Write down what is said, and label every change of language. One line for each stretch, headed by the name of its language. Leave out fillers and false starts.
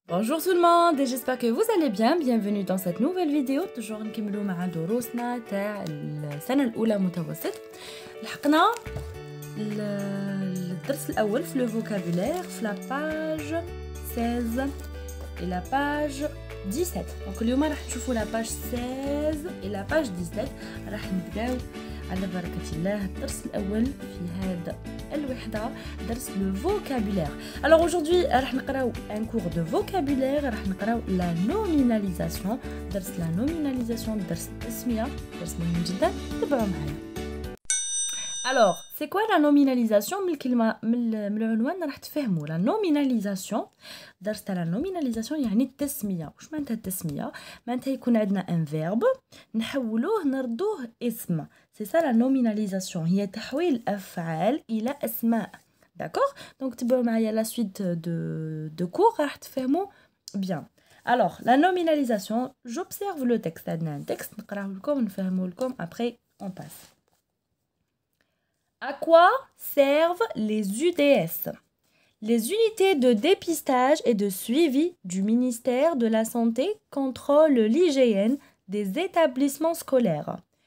French: Bonjour tout le monde et j'espère que vous allez bien. Bienvenue dans cette nouvelle vidéo. toujours
Arabic: نكملوا مع دروسنا تاع السنة الأولى متوسط. لحقنا الدرس الأول في le vocabulaire في
French: la page 16 et la page 17. Donc
Arabic: اليوم راح تشوفوا
French: la page 16 et la page 17.
Arabic: راح نبداو على بركة الله الدرس الأول في هذا الوحدة درس le vocabulaire.
French: Alors aujourd'hui
Arabic: راح نقراو
French: un cours de vocabulaire. راح نقراو la nominalisation.
Arabic: درس la nominalisation درس التسمية درس مهم جدا. تبعوا معايا.
French: Alors c'est quoi la nominalisation؟
Arabic: من الكلمة من العنوان راح تفهموا
French: la nominalisation.
Arabic: درس تاع la nominalisation يعني التسمية. واش معناتها التسمية؟ معناتها يكون عندنا
French: un verbe
Arabic: نحولوه نردوه اسم.
French: C'est ça la nominalisation.
Arabic: هي تحويل أفعال إلى أسماء.
French: D'accord? Donc
Arabic: تبعوا معايا
French: la suite de cours
Arabic: راح تفهموا
French: bien. Alors la nominalisation, j'observe le texte.
Arabic: عندنا
French: un texte
Arabic: نقراه لكم نفهمه لكم
French: après on passe. À quoi servent les UDS? Les unités de dépistage et de suivi du ministère de la Santé contrôlent l'hygiène des établissements scolaires.